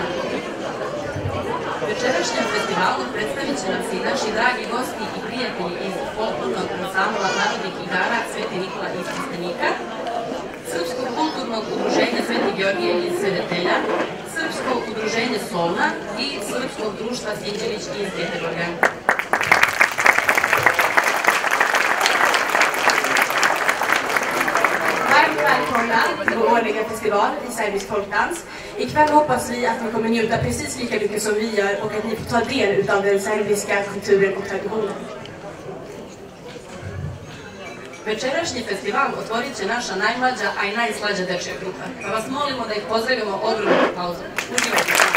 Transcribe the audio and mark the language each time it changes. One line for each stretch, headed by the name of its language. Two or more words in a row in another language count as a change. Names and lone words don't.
Serbian: Večerašnjem festivalu predstavit će nam se i naši dragi gosti i prijatelji iz folklornog ansambla narodnih igara Sveti Nikola iz Trstenika, Srpskog kulturnog udruženja Sveti Georgije iz Sredetelja, Srpskog udruženja Solna i Srpskog društva Sinđelić iz Göteborga.
Swedish: Varmt välkomna till vår årliga festival i serbisk folkdans. Ikväll hoppas vi att ni kommer njuta precis lika mycket som vi gör och att ni får ta del av den serbiska kulturen och traditionen.
Serbian: Večerašnji festival otvorit će naša najmlađa, a i najslađa dečja grupa, pa vas molimo da ih pozdravimo ogromnom aplauzom. Uživajte!